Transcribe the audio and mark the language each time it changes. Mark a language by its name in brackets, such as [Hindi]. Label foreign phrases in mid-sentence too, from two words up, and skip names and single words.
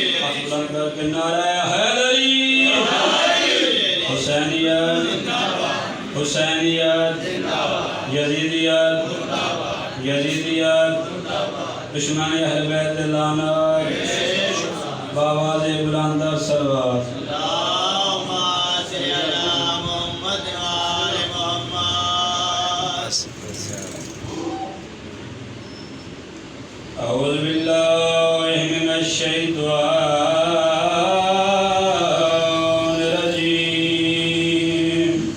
[Urdu] اصلاً کر کے نعرۂ حیدری حسینیت حسینیت یزیدیت یزیدیت دشمنِ اہلِ بیت لعنت باآوازِ بلندر صلوات. [Arabic] اللهم صل على محمد وآل محمد. أعوذ بالله من الشيطان الرجيم.